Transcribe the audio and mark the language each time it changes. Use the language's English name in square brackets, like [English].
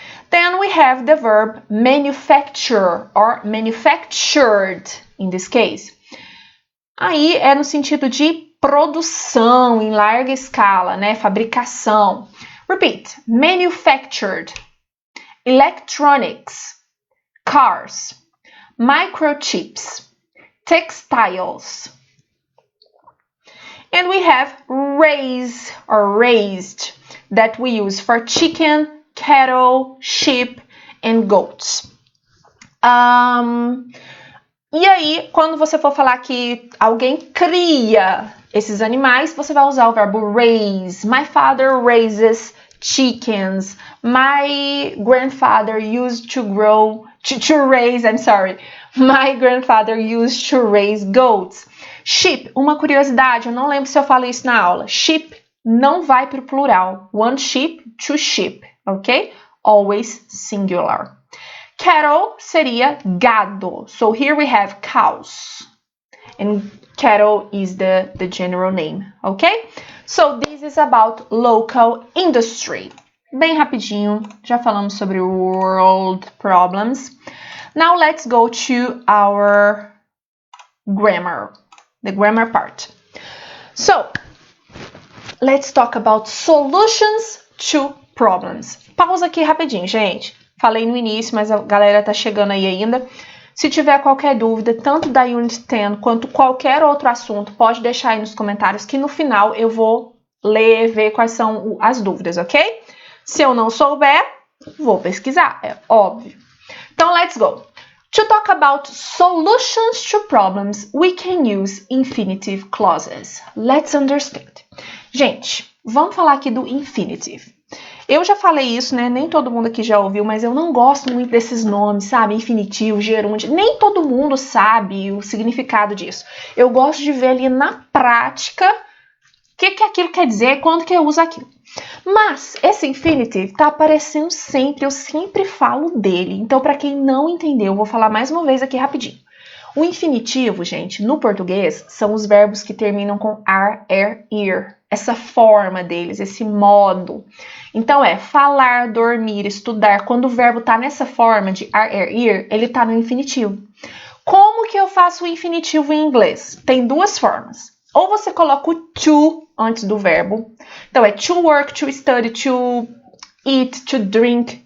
[English] Then we have the verb manufacture or manufactured in this case. [Portuguese] Aí é no sentido de produção em larga escala, né? [English] Fabricação. Repeat. Manufactured. Electronics. Cars. Microchips. Textiles. And we have raise or raised that we use for chicken, cattle, sheep and goats. [Portuguese] E aí, quando você for falar que alguém cria esses animais, você vai usar o verbo raise. [English] My father raises chickens. My grandfather used to raise, my grandfather used to raise goats. [Portuguese] Sheep, uma curiosidade, eu não lembro se eu falei isso na aula. Sheep não vai para o plural. [English] One sheep, two sheep, ok? Always singular. Cattle [Portuguese] seria gado. [English] So here we have cows. And cattle is the general name, ok? So this is about local industry. [Portuguese] Bem rapidinho, já falamos sobre world problems. [English] Now let's go to our grammar, the grammar part. So, let's talk about solutions to problems. [Portuguese] Pausa aqui rapidinho, gente. Falei no início, mas a galera tá chegando aí ainda. Se tiver qualquer dúvida, tanto da Unit 10 quanto qualquer outro assunto, pode deixar aí nos comentários que no final eu vou ler, ver quais são as dúvidas, ok? Se eu não souber, vou pesquisar, é óbvio. [English] Então, let's go. To talk about solutions to problems, we can use infinitive clauses. Let's understand. [Portuguese] Gente, vamos falar aqui do infinitive. Eu já falei isso, né? Nem todo mundo aqui já ouviu, mas eu não gosto muito desses nomes, sabe? Infinitivo, gerúndio. Nem todo mundo sabe o significado disso. Eu gosto de ver ali na prática o que aquilo quer dizer, quando que eu uso aquilo. Mas esse infinitive tá aparecendo sempre, eu sempre falo dele. Então, para quem não entendeu, eu vou falar mais uma vez aqui rapidinho. O infinitivo, gente, no português, são os verbos que terminam com ar, ir. Essa forma deles, esse modo. Então, é falar, dormir, estudar. Quando o verbo tá nessa forma de ar, ir, ele tá no infinitivo. Como que eu faço o infinitivo em inglês? Tem duas formas. Ou você coloca o to antes do verbo. Então, é [English] to work, to study, to eat, to drink.